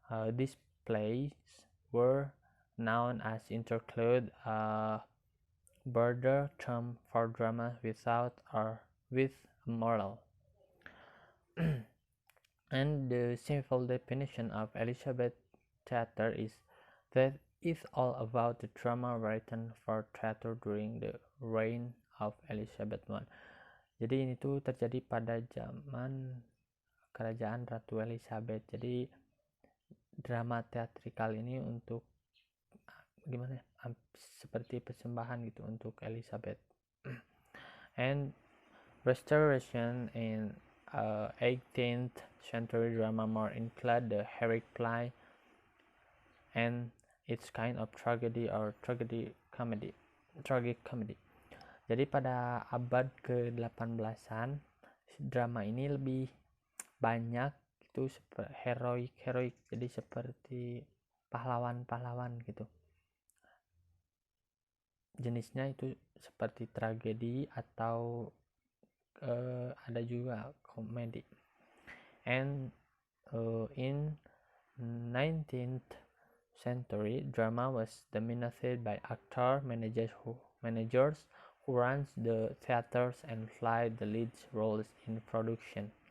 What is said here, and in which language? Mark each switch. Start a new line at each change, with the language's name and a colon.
English: These plays were known as interlude, a broader term for drama without or with a moral. And the simple definition of Elizabeth theater is that it's all about the drama written for theater during the reign of Elizabeth I.
Indonesian: Jadi ini tuh terjadi pada zaman kerajaan Ratu Elizabeth. Jadi drama teatrikal ini untuk gimana ya? Seperti persembahan gitu untuk Elizabeth.
English: And restoration in 18th century drama more include the heroic play and its kind of tragedy or tragic comedy.
Indonesian: Jadi pada abad ke-18an drama ini lebih banyak itu heroik, jadi seperti pahlawan gitu. Jenisnya itu seperti tragedi atau ada juga komedi.
English: And in 19th century, drama was dominated by actor managers who runs the theaters and play the lead roles in production.